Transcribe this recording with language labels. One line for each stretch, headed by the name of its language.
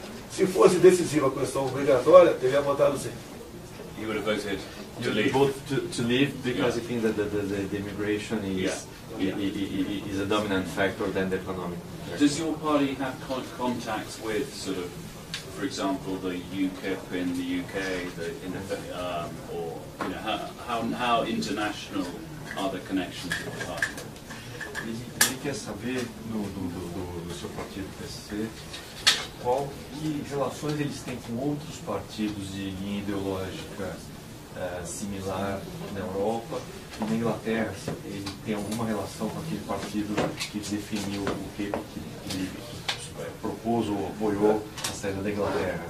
Portuguese: Se fosse decisiva a questão obrigatória, teria votado sim.
English: He would have voted to You leave. vote to leave because Yeah. you think that the immigration is is a dominant factor than the economic. Does your party have contacts with sort of, for example, the UKIP in the UK, or you know, how international are the connections of the party?
Portuguese: Ele quer saber do seu partido PSC que relações eles têm com outros partidos de linha ideológica similar na Europa e na Inglaterra. Se ele tem alguma relação com aquele partido que definiu o que ele propôs ou apoiou a saída da Inglaterra.